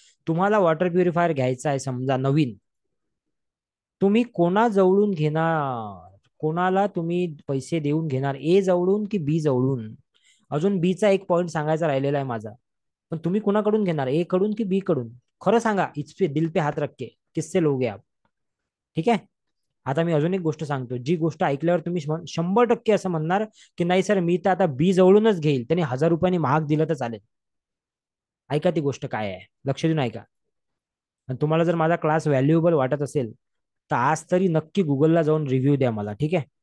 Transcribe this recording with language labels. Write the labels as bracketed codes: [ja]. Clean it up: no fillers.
[mr] तुम्हाला water purifier घ्यायचा आहे समजा नवीन, तुम्ही कोणा जवळून घेणार, कोणाला तुम्ही पैसे देऊन घेणार, ए जवळून की बी जवळून? अजून बीचा एक पॉईंट सांगायचा राहिलेला आहे माझा. पण तुम्ही कोणाकडून घेणार, ए कडून की बी कडून? खरं सांगा, [hi] इचपे दिल पे हात रख के किससे लोगे आप? [mr] ठीक आहे. आता मी अजून एक गोष्ट सांगतो, जी गोष्ट ऐकल्यावर तुम्ही 100% असं म्हणणार की नाही सर मी तर आता बी जवळूनच घेईल, त्यांनी 1000 रुपयांनी महाग दिलं तर चालेल. ऐका ती गोष्ट काय आहे, लक्ष देऊन ऐका. आणि तुम्हाला जर माझा क्लास व्हॅल्युएबल वाटत असेल तर आज तरी नक्की गुगलला जाऊन रिव्ह्यू द्या मला. ठीक आहे.